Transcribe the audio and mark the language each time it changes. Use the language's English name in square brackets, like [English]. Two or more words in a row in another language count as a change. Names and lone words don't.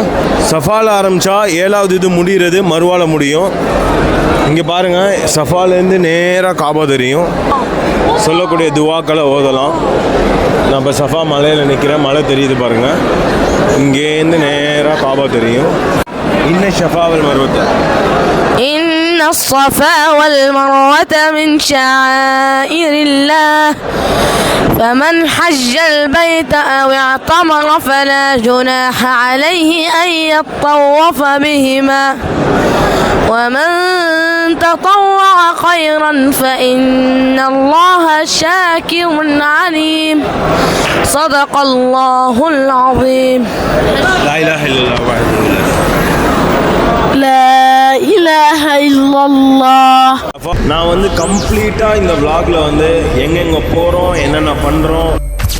[Tamil] சஃபாவில் ஆரம்பித்தா 7வது இது முடிகிறது மருவாவில் முடியும். இங்கே பாருங்கள், சஃபாலேருந்து நேராக காபா தெரியும். சொல்லக்கூடிய துவாக்களை ஓதலாம். நான் இப்போ சஃபா மலையில் நிற்கிறேன், மலை தெரியுது பாருங்கள். இங்கேருந்து நேராக காபா தெரியும். [Arabic] إن الصفا والمروة إن الصفا والمروة من شعائر الله فمن حج البيت أو اعتمر فلا جناح عليه أن يطوف بهما ومن تطوع خيرا فإن الله شاكر عليم صدق الله العظيم لا إله إلا الله وحده لا إله إلا الله. [Tamil] நான் வந்து கம்ப்ளீட்டாக இந்த vlogல வந்து எங்கெங்கே போகிறோம், என்னென்ன பண்ணுறோம்,